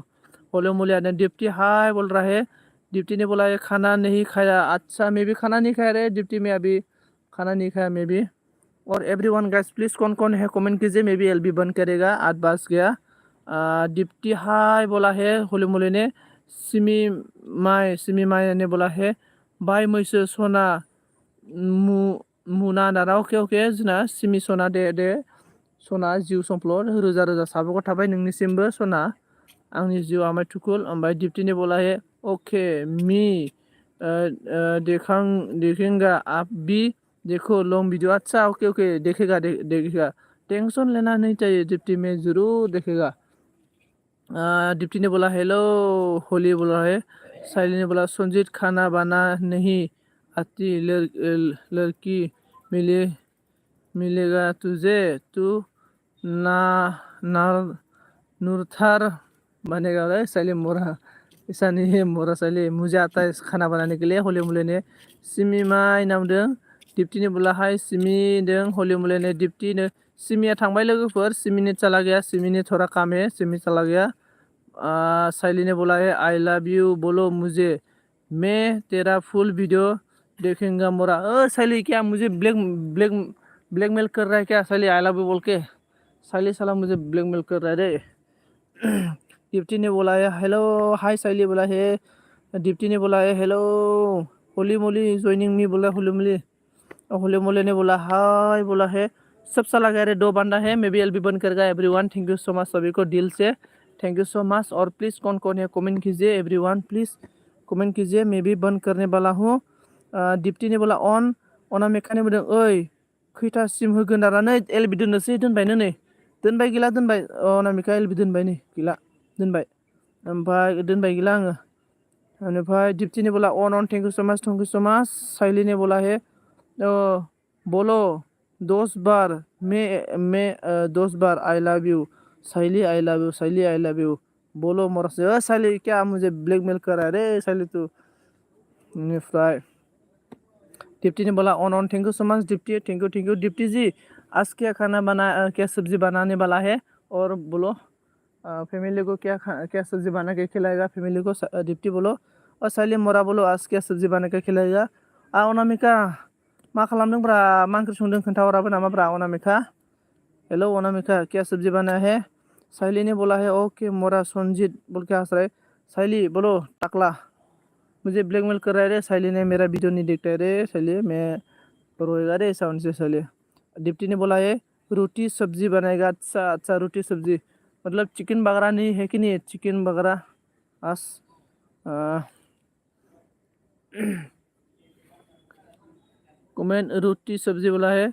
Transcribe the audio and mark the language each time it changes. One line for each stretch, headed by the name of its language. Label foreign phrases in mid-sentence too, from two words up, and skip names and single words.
Hindi: होले मोलिया ने दीप्ति हाय बोल रहा है। दीप्ति ने बोला है खाना नहीं खाया। अच्छा मैं भी खाना नहीं खाया रे दीप्ति, मैं अभी खाना नहीं खाया मैं भी। और एवरीवन गाइस प्लीज़ कौन कौन है कमेंट कीजिए, मैं भी एलबी बंद करेगा 8 बज गया। दीप्ति हाय बोला है होले मोले ने। सिमी माय ने बोला है बाय
Bodo: मैसो सना मुना दाना। ओके जोंना सिमी सना दे सना जिउ समफ्ल' रोजा साबायखर थाबाय नोंनिसिमबो सना, आंनि जिउ आमाय थुकुल।
Hindi: ओमफ्राय दीप्तिनि बोला है ओके मी देखेंगा आप भी देखो लॉन्ग वीडियो। अच्छा ओके देखेगा टेंशन लेना नहीं चाहिए दीप्ति, में ज़रूर देखेगा। दीप्ति ने बोला हेलो होली बोला है। साइली ने बोला संजीत खाना बना नहीं आती लड़की मिलेगा तुझे, तू ना नूरथार बनेगा। साइली मोरा ऐसा नहीं है मोरा साइली, मुझे आता है खाना बनाने के लिए। होली मुले ने सिमी माय
Bodo: नाम दं।
Hindi: दीप्ति ने बोला हाय सिमी दं। होली मुले ने दीप्ति ने
Bodo: सिमिया थांबाय लोगोफोर,
Hindi: सिमी ने चला गया, सिमी ने थोड़ा काम है, सिमी चला गया। साइली ने बोला है
English: I love you
Hindi: बोलो मुझे, मैं तेरा फुल वीडियो देखेंगा मोरा। साइली क्या मुझे ब्लैकमेल कर रहा है क्या साइली,
English: I love you
Hindi: बोल के। साइली साला मुझे ब्लैकमेल कर रहा है रे। दीप्ति ने बोला है हेलो हाय साइली बोला है। दीप्ति ने बोला है हेलो होली मोली ज्वाइनिंग मी बोला होली मोली ने बोला हाय बोला है। सब साला गया रे, 2 बंदा है, मैं भी एलबी बंद कर गया। एवरीवन
English: thank you so much,
Hindi: सभी को दिल से
English: thank you so much.
Hindi: और प्लीज़ कौन है कमेंट कीजिए, एवरीवन प्लीज़ कमेंट कीजिए, मैं भी बंद करने वाला हूँ। दीप्ति ने बोला
Bodo: ऑना मेखानि बुंदों ओइ खैथासिम होगोन दाना नै एलबि दोननोसै दोनबायनो नै दोनबाय गैला दोनबाय अना मेखा एलबि दोनबाय नै गैला दोनबाय ओमफ्राय दोनबाय गैला आङो।
Hindi: ओमफ्राय दीप्ति ने बोला ऑन
English: thank you so much.
Hindi: साइली ने बोला है बोलो 10 बार मैं 10 बार
English: I love you
Hindi: साइली,
English: I love you
Hindi: साइली,
English: I love you
Hindi: बोलो मोरा से। साइली क्या मुझे ब्लैकमेल कर रहा है रे साइली तू। फ्राई दीप्ति ने बोला ऑन
English: thank you so much
Hindi: दीप्ति, थैंक यू दीप्ति जी। आज क्या सब्जी बनाने वाला है, और बोलो फैमिली को क्या सब्जी बना के खिलाएगा फैमिली को। दीप्ति बोलो, और साइली मोरा बोलो आज क्या सब्जी बना के खिलाएगा।
Bodo: अनामिका मा खालामदोंब्रा, मा ओंख्रि संदों खोन्थाहराबो नामाब्रा अनामिका।
Hindi: हेलो अनामिका, क्या सब्जी बना है। साइली ने बोला है ओके मोरा संजीत बोल के हंस रहा है। साइली बोलो टकला, मुझे ब्लैकमेल कर रहा है रे। साइली ने मेरा वीडियो नहीं देखता है रे साइली, मैं रोएगा रे साउंड से साइली। दीप्ति ने बोला है रोटी सब्जी बनाएगा। अच्छा अच्छा, रोटी सब्जी मतलब चिकन बगैरह नहीं है कि नहीं है, चिकन बगैरह आज कमेंट रोटी सब्जी बोला है।